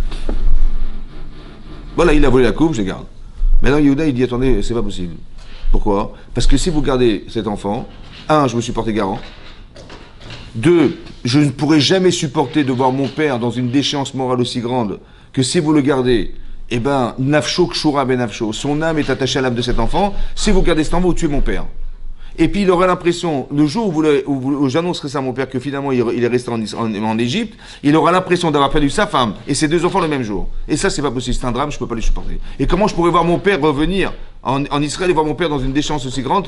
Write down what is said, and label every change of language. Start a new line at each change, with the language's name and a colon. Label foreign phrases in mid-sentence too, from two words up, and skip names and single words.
French: Voilà, il a volé la coupe, je garde. Maintenant, Yehuda, il dit, attendez, c'est pas possible. Pourquoi? Parce que si vous gardez cet enfant, un, je me suis porté garant. Deux, je ne pourrai jamais supporter de voir mon père dans une déchéance morale aussi grande que si vous le gardez, eh ben,
Hebrew: נפשו קשורה בנפשו,
French: son âme est attachée à l'âme de cet enfant. Si vous gardez cet enfant, vous tuez mon père. Et puis il aura l'impression, le jour où j'annoncerai ça à mon père que finalement il est resté en Égypte, il aura l'impression d'avoir perdu sa femme et ses deux enfants le même jour. Et ça, c'est pas possible, c'est un drame, je peux pas les supporter. Et comment je pourrais voir mon père revenir en Israël et voir mon père dans une déchéance aussi grande?